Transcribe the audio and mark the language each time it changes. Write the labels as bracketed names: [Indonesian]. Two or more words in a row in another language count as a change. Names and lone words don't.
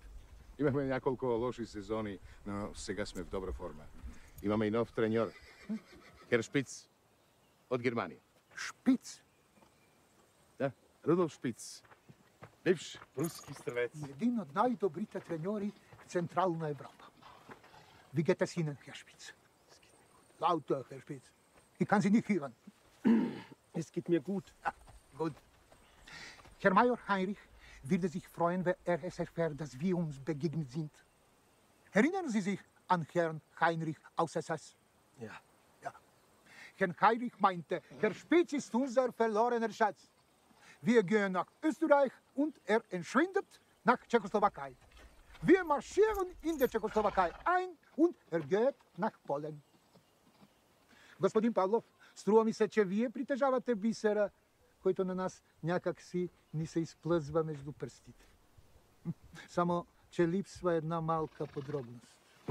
[Bulgarian] Имахме няколко лоши сезони, но сега сме в добра форма. Имаме и нов треньор. Хер Шпиц. От Германия. Шпиц? Да, Рудолф Шпиц. Бивш руски стрелец. Един от най-добрите треньори в Централна Европа. [German] Wie geht es Ihnen, Herr Spitz? Lauter, Herr Spitz. Ich kann Sie nicht hören. Es geht mir gut. Ja, gut. Herr Major Heinrich würde sich freuen, wenn er es erfährt, dass wir uns begegnet sind. Erinnern Sie sich an Herrn Heinrich aus SS? Ja. Ja. Herr Heinrich meinte, Herr Spitz ist unser verlorener Schatz. Wir gehen nach Österreich und er entschwindet nach Tschechoslowakei. Wir marschieren in der Tschechoslowakei ein und er geht nach Polen. [Bulgarian] Господин Павлов, струва ми се, че вие притежавате бисера, който на нас някак си ни се изплъзва между пръстите. Само, че липсва една малка подробност.